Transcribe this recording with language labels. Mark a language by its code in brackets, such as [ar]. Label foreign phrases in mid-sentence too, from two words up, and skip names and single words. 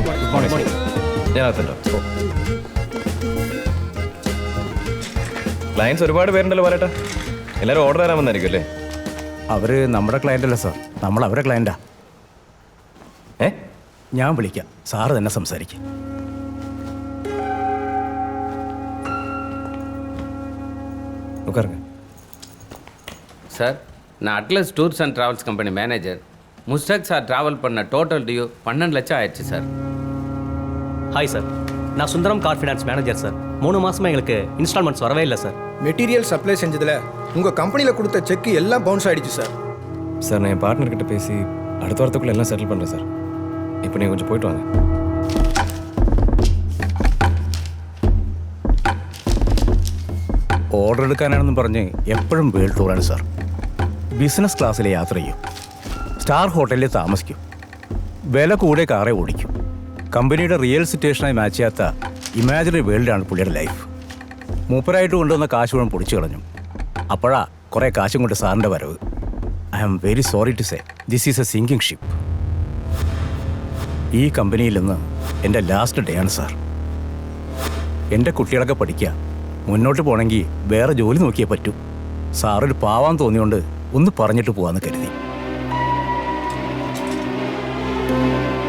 [ml] മോർണിംഗ്. ഞാൻ അകത്തുണ്ടോ? ക്ലയൻസ് ഒരുപാട് പേരുണ്ടല്ലോ പറയട്ടെ. എല്ലാവരും ഓർഡർ തരാൻ വന്നായിരിക്കും അല്ലേ? അവർ നമ്മുടെ ക്ലയൻ്റ് അല്ല സാർ, നമ്മൾ അവരെ ക്ലയൻറ്റാ. ഞാൻ വിളിക്കാം, സാറ് തന്നെ സംസാരിക്കും. [ta] சார், நான் அட்லஸ் டூர்ஸ் அண்ட் ட்ராவல்ஸ் கம்பெனி மேனேஜர். முஸ்டாக் சார் ட்ராவல் பண்ண [en] total due [ta] 12 லட்சம் ஆயிடுச்சு சார். ஹாய் சார், நான் சுந்தரம் கார் ஃபினான்ஸ் மேனேஜர் சார். 3 மாசமா எங்களுக்கு இன்ஸ்டால்மெண்ட்ஸ் வரவே இல்லை சார். மெட்டீரியல் சப்ளை செஞ்சதில் உங்கள் கம்பெனியில் கொடுத்த செக் எல்லாம் பவுன்ஸ் ஆகிடுச்சு சார். சார், நான் என் பார்ட்னர்கிட்ட பேசி அடுத்த வாரத்துக்குள்ளே எல்லாம் செட்டில் பண்ணுறேன் சார். இப்போ நீங்கள் கொஞ்சம் போயிட்டு வாங்க. [ml] ഓർഡർ എടുക്കാനാണെന്ന് പറഞ്ഞ് എപ്പോഴും [en] world tourആണ് [ml] സാർ. [en] business classിൽ [ml] യാത്ര ചെയ്യും, [en] star hotelിൽ [ml] താമസിക്കും, വില കൂടെ കാറേ ഓടിക്കും. കമ്പനിയുടെ [en] real situationആയി [ml] മാച്ച് ചെയ്യാത്ത [en] imaginary worldആണ് [ml] പുള്ളിയുടെ ലൈഫ്. മൂപ്പരായിട്ട് കൊണ്ടുവന്ന കാശ് മുഴുവൻ പൊടിച്ചു കളഞ്ഞു. അപ്പോഴാ കുറേ കാശും കൊണ്ട് സാറിൻ്റെ വരവ്. [en] I am very sorry to say this is a sinking ship. [ml] ഈ കമ്പനിയിൽ നിന്ന് എൻ്റെ [en] last day [ml] ആണ് സാർ. എൻ്റെ കുട്ടികളൊക്കെ പഠിക്കുക, മുന്നോട്ട് പോകണമെങ്കിൽ വേറെ ജോലി നോക്കിയേ പറ്റൂ. സാറൊരു പാവാൻ തോന്നിയോണ്ട് ഒന്ന് പറഞ്ഞിട്ട് പോവാന്ന് കരുതി.